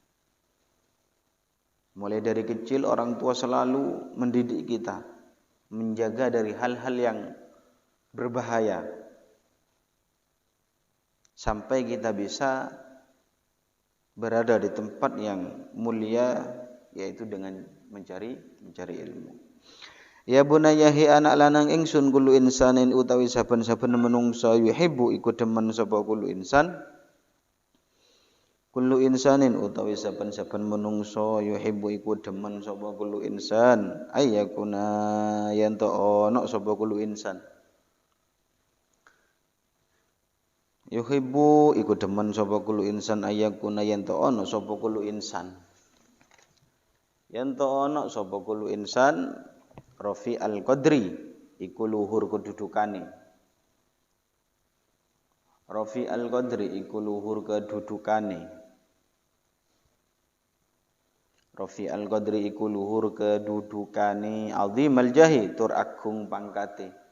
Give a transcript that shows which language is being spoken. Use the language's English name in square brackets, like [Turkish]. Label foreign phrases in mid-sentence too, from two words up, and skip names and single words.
[Indonesian] Mulai dari kecil orang tua selalu mendidik kita, menjaga dari hal-hal yang berbahaya sampai kita bisa berada di tempat yang mulia, yaitu dengan mencari ilmu. [Arabic] يا بني [Javanese] hi anak lanang ingsun [Arabic] كل إنسان [Javanese] utawi saben-saben menungsa yuhibbu iku demen sapa [Arabic] كل إنسان. كل إنسان [Javanese] utawi saben-saben menungsa yuhibbu iku demen sapa [Arabic] كل إنسان [Javanese] ayyakuna yen to ana sapa [Arabic] كل إنسان. [Javanese] Yuhibbu iku demen sapa [Arabic] كل إنسان [Javanese] ayyakuna yen to ana sapa [Arabic] كل إنسان. [Javanese] Yen to ana sapa [Arabic] كل إنسان رفيع القدر [Javanese] iku luhur kedudukane. [Arabic] رفيع القدر [Javanese] iku luhur kedudukane. [Arabic] رفيع القدر [Javanese] iku luhur kedudukane, [Arabic] عظيم الجاه [Javanese] tur agung pangkate.